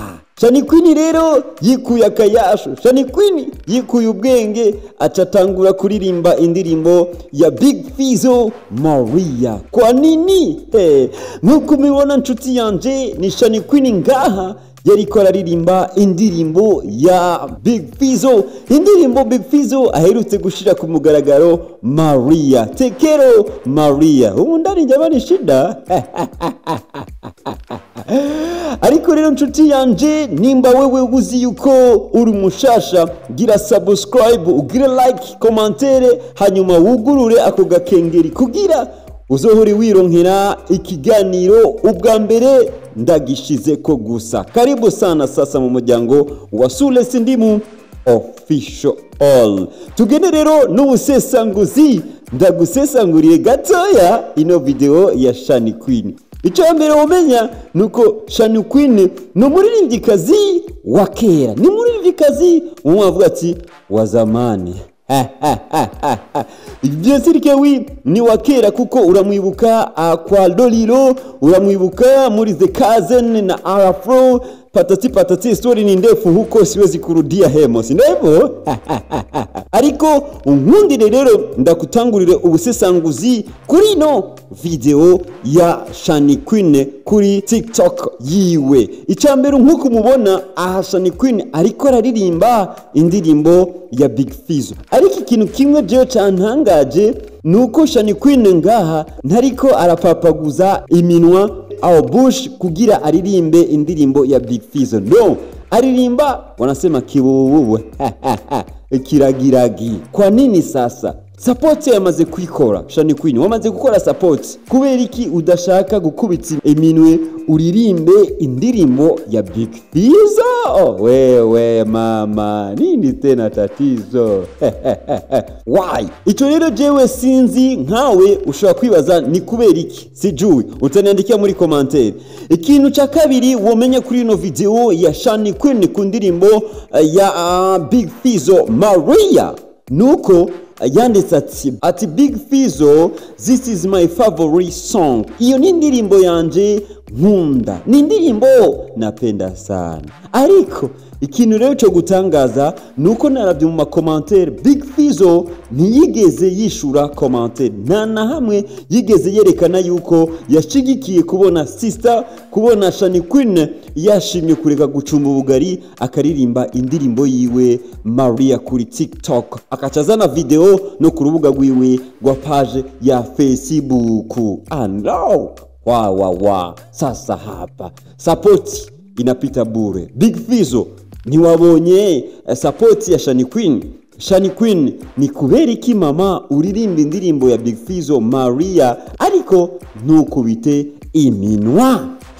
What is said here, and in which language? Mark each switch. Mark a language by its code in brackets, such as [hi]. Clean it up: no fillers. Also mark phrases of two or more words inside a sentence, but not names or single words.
[rn] Shani Queen rero yikuye akayasho, Shani Queen yikuye ubwenge, acatangura kuririmba indirimbo ya Big Fizzo Maria. [sw] Kwa nini? [rn] Nkuko mubibona nshuti yanje ni Shani Queen ngaha yariko aririmba indirimbo ya Big Fizzo, indirimbo Big Fizzo aherutse gushira ku mugaragaro, Maria, tekero Maria. [sw] Ndani njabani shida [rn] ariko rero nshuti yanje, nimba [sw] wewe uzi [rn] yuko uri mushasha, gira subscribe, ugire like, commentaire, hanyuma wugurure ako gakengeri kugira uzohore wironkera ikiganiro ubwa mbere ndagishize ko gusa. [sw] Karibu sana sasa [rn] mu muryango wa Sules Ndimu Official. Tugende rero n'ubusesanguzi, ndagusesanguriye gatoya ino video ya Shani Queen. Ico mbere umenya nuko Shani Queen no muririmbyikazi wa kera, ni muririmbyikazi umwavuga ati wa zamani. Byesirike ni wa kera kuko uramwibuka kwa Lolilo, uramwibuka muri The Cousin na Afro, patati story ni ndefu [sw] huko siwezi kurudia hemo, si ndivyo? [rn] Ariko unkundire rero ndakutangurire ubusesanguzi kuri no video ya Shani Queen kuri TikTok yiwe. Icambere nkuko mubona aha Shani Queen ariko aririmba indirimbo ya Big Fizzo. Ariko ikintu kimwe jewe cantangaje nuko Shani Queen ngaha ntariko arapapaguza iminwa au bush kugira aririmbe indirimbo ya Big Fizzo. No, aririmba wanasema kibububu kiragiragi. [sw] Kwa nini sasa? [rn] Support yamaze kwikora. Shani Queen wamaze gukora support. Kubera iki udashaka gukubitsa iminwe uririmbe indirimbo ya Big Fizzo? [sw] Wewe mama, nini tena tatizo? [en] Why? [rn] Ico rero jewe sinzi, nkawe ushobora kwibaza ni kubera iki? [sw] Sijui, utaniandikia [rn] muri commentaire. Ikintu ca kabiri womenya kuri ino video ya Shani Queen ku ndirimbo ya Big Fizzo Maria nuko yanditse ati Big Fizzo, [en] this is my favorite song. [rn] Iyo ni indirimbo yanje nkunda, ni indirimbo [sw] napenda sana. [rn] Ariko ikintu rero cyo gutangaza nuko naravye mu makomantere Big Fizzo ntiyigeze yishura commentaire, nta na hamwe yigeze yerekana yuko yashigikiye kubona sister, kubona Shani Queen yashimye kureka gucumba ubugari akaririmba indirimbo yiwe Maria kuri TikTok, akacazana video no ku rubuga rwiwe rwa page ya Facebook. [sw] No, wa sasa hapa support inapita bure. [rn] Big Fizzo ntiwabonye support ya Shani Queen? Shani Queen ni kubera iki mama uririmba indirimbo ya Big Fizzo Maria ariko ntukubite iminwa?